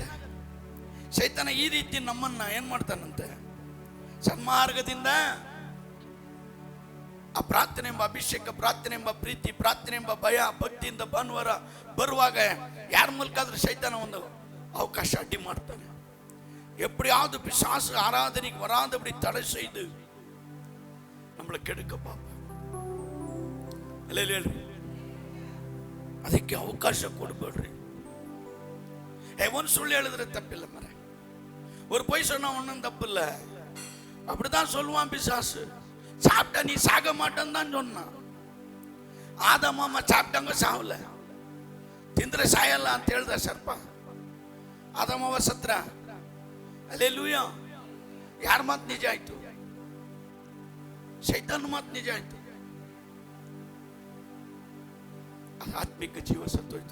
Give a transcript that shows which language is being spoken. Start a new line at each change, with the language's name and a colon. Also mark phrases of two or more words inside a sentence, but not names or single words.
Kannada: ಸೈತಾನ ಈ ರೀತಿ ನಮ್ಮನ್ನ ಏನ್ ಮಾಡ್ತಾನಂತೆ? ಸನ್ಮಾರ್ಗದಿಂದ ಆ ಪ್ರಾರ್ಥನೆ ಎಂಬ ಅಭಿಷೇಕ, ಪ್ರಾರ್ಥನೆ ಎಂಬ ಪ್ರೀತಿ, ಪ್ರಾರ್ಥನೆ ಎಂಬ ಭಯ ಭಕ್ತಿಯಿಂದ ಭಾನುವಾರ ಬರುವಾಗ ಯಾರ ಮೂಲಕ ಆದ್ರೂ ಸೈತಾನ ಒಂದು ಅವಕಾಶ ಅಡ್ಡಿ ಮಾಡ್ತಾನೆ.
Tamil: எப்படியாவது பிசாசு ஆராதனைக்கு வராதபடி தடை செய்து நம்மளை கெடுக்க பார்ப்போம்.
Kannada: ಅದಕ್ಕೆ ಅವಕಾಶ ಕೊಡಬೇಡ್ರಿ. ಒಂದು ಸುಳ್ಳು ಹೇಳಿದ್ರೆ ತಪ್ಪಿಲ್ಲ ಮರ,
Tamil: ஒரு பொய் சொன்னா ஒன்றும் தப்பு இல்லை. அப்படிதான் சொல்லுவான் பிசாசு. சாப்பிட்டா நீ சாக மாட்டேன்னு தான் சொன்னான். ஆதாமா சாப்பிட்டாங்க, சாவல.
Kannada: ತಿಂದ್ರೆ ಸಾಯಲ್ಲ ಅಂತ ಹೇಳ್ದ ಸರ್ಪ. ಆದಾಮವ ಸತ್ರ. ಹಲ್ಲೆಲೂಯಾ. ಯಾರ ಮಾತು ನಿಜ ಆಯ್ತು? ಸೈತಾನ ಮಾತು ನಿಜ ಆಯ್ತು. ಆತ್ಮಿಕ ಜೀವ ಸತ್ತೋಯ್ತು.